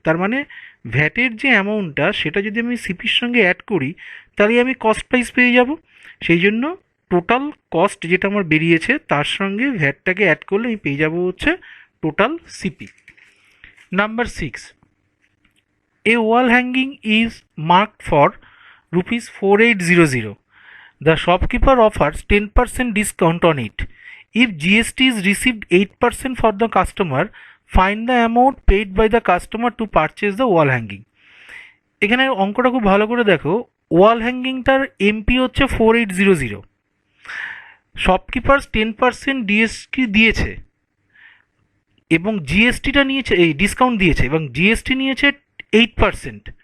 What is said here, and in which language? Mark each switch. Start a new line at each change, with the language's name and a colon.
Bangla: তার মানে ভ্যাটের যে অ্যামাউন্টটা সেটা যদি আমি সিপির সঙ্গে অ্যাড করি তাহলে আমি কস্ট প্রাইস পেয়ে যাব। সেই জন্য টোটাল কস্ট যেটা আমার বেরিয়েছে তার সঙ্গে ভ্যাটটাকে অ্যাড করলে আমি পেয়ে যাব হচ্ছে total CP.
English: Number 6, a wall hanging is marked for ₹4800. The shopkeeper offers 10% discount on it. If GST is received 8% for the customer, find the amount paid by the customer to purchase the wall hanging.
Bangla: এখানে অঙ্কটা খুব ভালো করে দেখো, ওয়াল হ্যাঙ্গিংটার MP হচ্ছে 4800, shopkeeper 10% DST দিয়েছে এবং জিএসটিটা নিয়েছে, এই ডিসকাউন্ট দিয়েছে এবং জিএসটি নিয়েছে 8%।